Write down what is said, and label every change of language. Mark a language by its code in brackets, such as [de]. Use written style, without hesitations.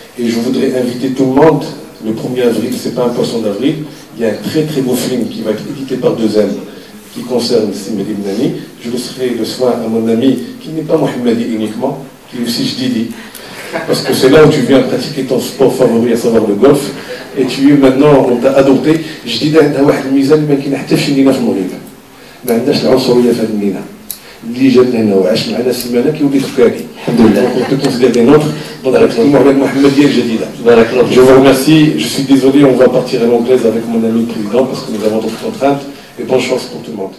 [fr] Et je voudrais inviter tout le monde, le 1er avril, c'est pas un poisson d'avril, il y a un très très beau film qui va être édité par 2M, qui concerne Mehdi Mnani. Je laisserai le soin à mon ami, qui n'est pas Mohamedi uniquement, qui est aussi Jdidi, parce que c'est là où tu viens pratiquer ton sport favori, à savoir le golf, et tu es maintenant, on t'a adopté. [ar] Jdida, عندها واحد الميزان ما كينحتاجش لينا في المغرب. ما عندناش العنصريه في هذه المينا. اللي جات لنا وعاش معنا سيمانه كيولي فكاكي. الحمد لله. [fr] On peut considérer des nôtres. Donc avec Mohamed Diel Jadida. Je vous remercie. Je suis désolé, on va partir à l'anglaise avec mon ami le président parce que nous avons d'autres contraintes. Et bonne chance pour tout le monde.